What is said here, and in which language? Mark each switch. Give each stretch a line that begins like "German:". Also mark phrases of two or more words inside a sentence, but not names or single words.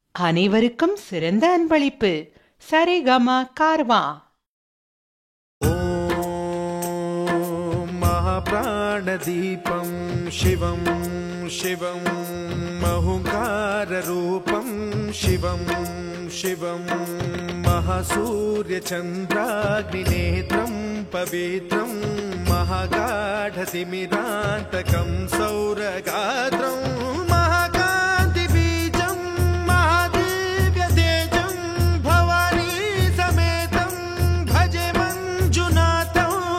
Tamil: அனைவருக்கும் சிறந்த அன்பளிப்பு. சரிகமா கார்வா.
Sanskrit: ॐ महाप्राणदीपं शिवं शिवं महोङ्काररूपं शिवं शिवं महासूर्यचन्द्राग्निनेत्रं पवित्रं महागाढतिमिरान्तकं सौरगात्रं महाकान्तिबीजं महादिव्यतेजं भवानी समेतं भजे मञ्जुनाथं.